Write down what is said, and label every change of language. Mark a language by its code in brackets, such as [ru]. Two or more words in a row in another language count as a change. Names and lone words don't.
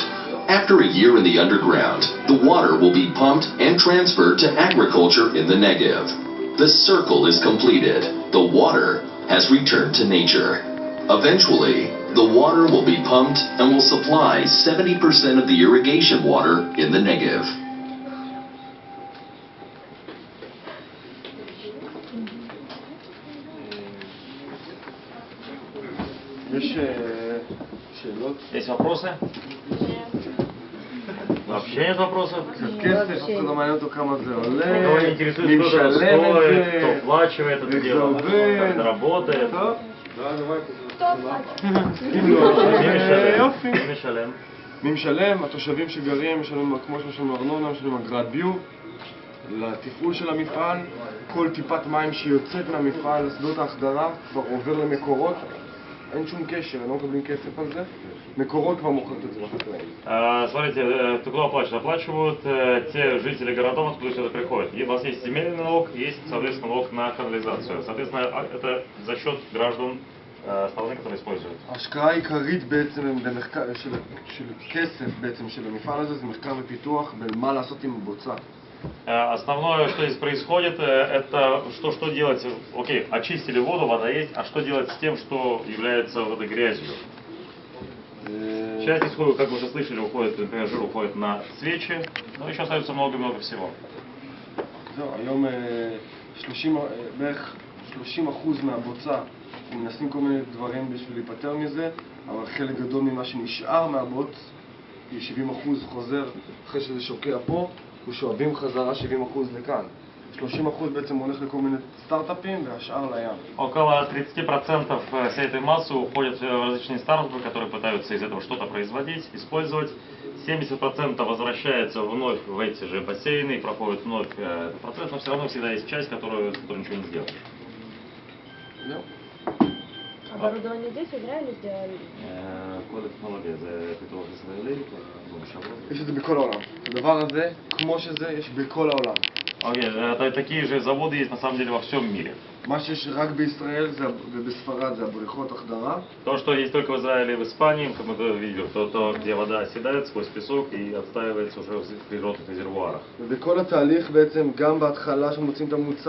[en] After a year in the underground, the water will be pumped and transferred to agriculture in the Negev. The circle is completed. The water has returned to nature. Eventually, the water will be pumped and will supply 70% of the irrigation water in the Negev. [ru] Есть вопросы? Вообще нет вопросов? Кого не интересует, кто это стоит, кто оплачивает это дело, как это работает? [he] מי משלם? התושבים שגרים משלמים כמו שמשלמים ארנונה, משלמים אגרת ביוב לתפעול של המפעל. כל טיפת מים שיוצאת מהמפעל לשדות ההחדרה כבר עובר למקורות. אין שום קשר, הם לא מקבלים כסף על זה. מקורות כבר מוכרת את זה לחקלאים. [ru] Смотрите, кто оплачивает? Оплачивают те жители городов, откуда сюда приходят. И у вас есть земельный налог, есть, соответственно, налог на канализацию. Соответственно, это за счет граждан страны, которые используют. [he] ההשקעה העיקרית בעצם של כסף בעצם של המפעל הזה זה מחקר ופיתוח במה לעשות עם הבוצה. [ru] Основное, что здесь происходит, это что делать, окей, очистили воду, вода есть, а что делать с тем, что является вот этой грязью? Часть, как вы уже слышали, уходит, например, жир уходит на свечи, но еще остается много-много всего. [he] היום בערך 30% מהבוצה, אנחנו מנסים כל מיני דברים בשביל להיפטר מזה, אבל חלק גדול ממה שנשאר מהבוץ, 70% חוזר אחרי שזה שוקע פה, ושואבים חזרה 70% לכאן. 30% בעצם הולך לכל מיני סטארט-אפים והשאר לים. [ru] Около 30% всей этой массы уходят в различные стартапы, которые пытаются из этого что-то производить, использовать. 70% возвращается вновь в эти же бассейны и проходит вновь этот процесс, но все равно всегда есть часть, которую ничего не сделаешь. Оборудование здесь, в Израиле сделали? [he] כל הטכנולוגיה זה פיתוח ישראלי, יש את זה בכל העולם. הדבר הזה, כמו שזה, יש בכל העולם. [ru] Окей, такие же заводы есть на самом деле во всем мире. [he] מה שיש רק בישראל ובספרד זה הבריכות החדרה. [ru] То, что есть только в Израиле и в Испании, как мы видели, то, где вода оседает сквозь песок и отстаивается уже в природных резервуарах. [he] ובכל התהליך בעצם, גם בהתחלה שמוצאים את המוצר